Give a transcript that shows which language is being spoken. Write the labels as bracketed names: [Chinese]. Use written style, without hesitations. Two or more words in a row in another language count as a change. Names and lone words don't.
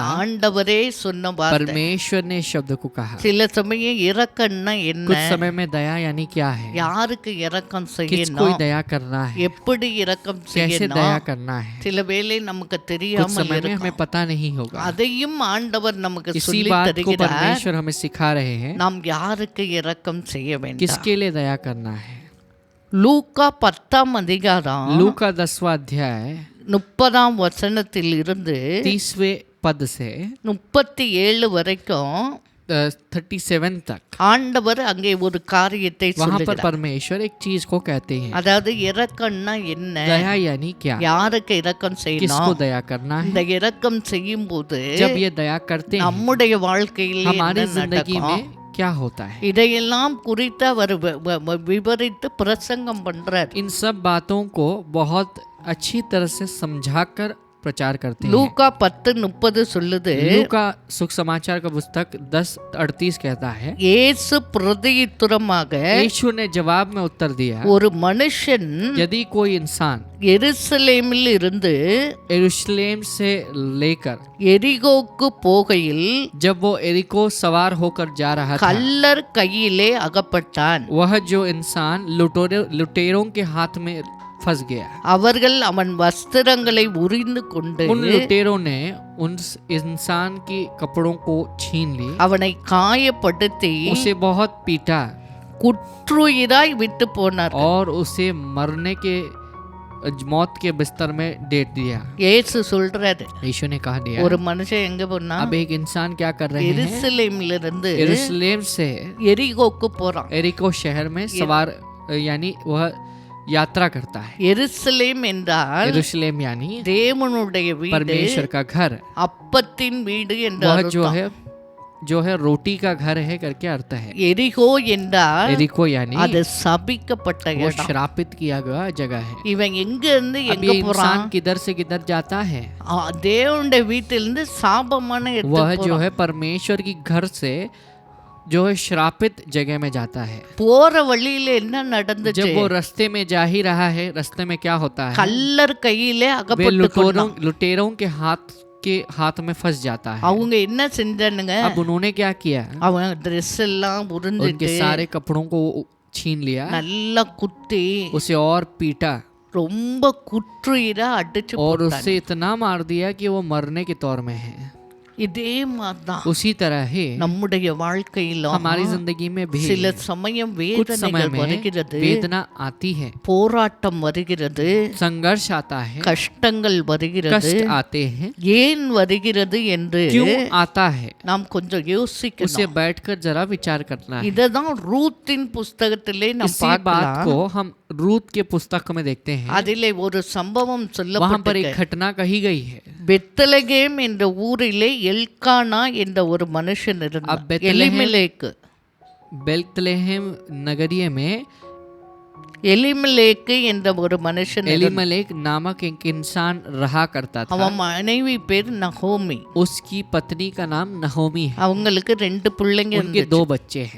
[Tamil] ஆண்டவரே சொன்ன வார்த்தை. [Hindi] परमेश्वर ने इस शब्द को कहा। [Tamil] சில சமயம் இரக்கம்னா என்ன? [Hindi] कुछ समय में दया यानी क्या है? [Tamil] யாருக்கு இரக்கம் [Hindi] किसको [Tamil] செய்யணும்? [Hindi] दया करना है? [Tamil] எப்படி இரக்கம் [Hindi] कैसे [Tamil] செய்யணும்? [Hindi] दया करना है? [Tamil] சில வேளை நமக்கு [Hindi] कुछ [Tamil] தெரியாமல் [Hindi] समय में [Tamil] இருக்கும். [Hindi] हमें पता नहीं होगा। [Tamil] அதையும் ஆண்டவர் நமக்கு [Hindi] इसी [Tamil] சொல்லி [Hindi] बात को [Tamil] தருகிறார். [Hindi] परमेश्वर हमें सिखा रहे हैं। [Tamil] நாம் யாருக்கு இரக்கம் செய்ய வேண்டும்? [Hindi] किसके लिए दया करना है? [Tamil] லூக்கா 10ஆம் அதிகாரம் [Hindi] लू का 10वां अध्याय [Tamil] 30ஆம் வசனத்தில் இருந்து [Hindi] 30वें पद से [Tamil] 37 வரைக்கும் [Hindi] 37 तक [Tamil] ஆண்டவர் அங்கே ஒரு காரியத்தை [Hindi] वहाँ पर [Tamil] சொல்லுகிறார். [Hindi] परमेश्वर एक चीज को कहते हैं। [Tamil] அதாவது இரக்கம்னா என்ன? [Hindi] दया यानी क्या? [Tamil] யாருக்கு இரக்கம் [Hindi] किसको [Tamil] செய்யணும்? [Hindi] दया करना है? [Tamil] இந்த இரக்கம் செய்யும் போது [Hindi] जब ये दया करते हैं [Tamil] நம்முடைய வாழ்க்கையில் [Hindi] हमारी [Tamil] என்ன [Hindi] जिंदगी [Tamil] நடக்கும்? [Hindi] में क्या होता है? [Tamil] இதையெல்லாம் குறித்து அவர் விவரித்து பிரசங்கம் பண்றார். [Hindi] इन सब बातों को बहुत अच्छी तरह से समझाकर प्रचार करते हैं। [Tamil] லூக்கா 10:30 சொல்லுது, [Hindi] लू का सुख समाचार का पुस्तक 10:38 कहता है, [Tamil] இயேசு பிரதியுத்தரமாக [Hindi] यीशु ने जवाब में उत्तर दिया, [Tamil] ஒரு மனுஷன் [Hindi] यदि कोई इंसान [Tamil] எருசலேமில் இருந்து [Hindi] यरूशलेम से लेकर [Tamil] எரிகோக்கு போகையில் [Hindi] जब वो एरिको सवार होकर जा रहा था, [Tamil] கள்ளர் கையிலே அகப்பட்டான். [Hindi] वह जो इंसान लुटेरों के हाथ में फंस गया। [Tamil] அவர்கள் அவன் வஸ்திரங்களை உரிந்து கொண்டு [Hindi] उन लुटेरों ने उन इंसान की कपड़ों को छीन ली, [Tamil] அவனை காயப்படுத்தி [Hindi] उसे बहुत पीटा [Tamil] குற்றுயிராய் விட்டு போனார். [Hindi] और उसे मरने के मौत के बिस्तर में डेट दिया। [Tamil] இயேசு சொல்றாரு, [Hindi] यीशु ने कहा दिया। [Tamil] ஒரு மனுஷன் எங்க போனா [Hindi] अब एक इंसान क्या कर रहे हैं? [Tamil] எருசலேமில் இருந்து [Hindi] यरूशलेम से [Tamil] எரிகோக்கு போறான். [Hindi] एरिको शहर में सवार यानी वह यात्रा करता है। [Tamil] எருசலேம் என்றால் [Hindi] यरूशलेम यानी [Tamil] தேவனுடைய வீடு, [Hindi] परमेश्वर का घर, [Tamil] அப்பத்தின் வீடு என்ற [Hindi] वह [Tamil] அர்த்தம். [Hindi] जो है रोटी का घर है करके अर्थ है। [Tamil] எரிகோ என்றால் [Hindi] एरिको यानी [Tamil] அது சபிக்கப்பட்ட [Hindi] वो [Tamil] இடம். [Hindi] श्रापित किया गया जगह है। [Tamil] இவன் எங்க இருந்து [Hindi] अब [Tamil] எங்க [Hindi] ये [Tamil] போறான்? [Hindi] इंसान किधर से किधर जाता है? [Tamil] தேவனுடைய வீட்டிலிருந்து சாபமான [Hindi] वह [Tamil] இடத்துக்கு [Hindi] जो [Tamil] போறான். [Hindi] है परमेश्वर की घर से जो है श्रापित जगह में जाता है। [Tamil] போற வழியில என்ன நடந்துச்சு? [Hindi] जब वो रास्ते में जा ही रहा है, रास्ते में क्या होता है? [Tamil] கள்ளர் கையிலே [Hindi] वे [Tamil] அகப்பட்டு [Hindi] लुटेरों के हाथ में फंस जाता है। [Tamil] அவங்க என்ன செஞ்சானுங்க? [Hindi] अब उन्होंने क्या किया? [Tamil] அவன் ட்ரெஸ் எல்லாம் [Hindi] उनके [Tamil] உறிஞ்சிட்டு [Hindi] सारे कपड़ों को छीन लिया, [Tamil] நல்லா குத்தி [Hindi] उसे और पीटा [Tamil] ரொம்ப குற்றுயிரா அடிச்சு [Hindi] और [Tamil] போட்டாங்க. [Hindi] उससे इतना मार दिया कि वो मरने के तौर में है। [Tamil] இதே மாதிரிதான் [Hindi] उसी तरह ही [Tamil] நம்முடைய வாழ்க்கையிலும் [Hindi] हमारी जिंदगी में भी [Tamil] சில சமயம் [Hindi] कुछ समय [Tamil] வேதனைகள் [Hindi] में [Tamil] வருகிறது, [Hindi] वेदना आती है, [Tamil] போராட்டம் வருகிறது, [Hindi] संघर्ष आता है, [Tamil] கஷ்டங்கள் வருகிறது. [Hindi] कष्ट आते हैं। [Tamil] ஏன் வருகிறது என்று [Hindi] क्यों आता है? [Tamil] நாம் கொஞ்சம் [Hindi] उसे [Tamil] யோசிக்கணும். [Hindi] बैठकर जरा विचार करना है। [Tamil] இததான் ரூத்தின் புஸ்தகத்திலே நாம் [Hindi] इसी बात [Tamil] பார்க்கலாம். [Hindi] को हम रूत के पुस्तक में देखते हैं। [Tamil] அதிலே ஒரு சம்பவம் [Hindi] वहां पर [Tamil] சொல்லப்பட்டிருக்கு. [Hindi] एक घटना कही गई है। [Tamil] பெத்லகேம் என்ற ஊரிலே எல்கானா என்ற ஒரு மனுஷன் [Hindi] अब [Tamil] இருந்தார். [Hindi] बेतलेहम- [Tamil] எலிமெலேக்கு [Hindi] बेतलेहम नगरीय में [Tamil] எலிமெலேக்கு என்ற ஒரு மனுஷன் இருந்தார். [Hindi] एलिमलेक नामक एक इंसान रहा करता था। [Tamil] அவன் மனைவி பேர் நகோமி. [Hindi] उसकी पत्नी का नाम नहोमी है। [Tamil] அவங்களுக்கு 2 பிள்ளைங்க [Hindi] उनके [Tamil] இருந்துச்சு. [Hindi] 2 बच्चे हैं।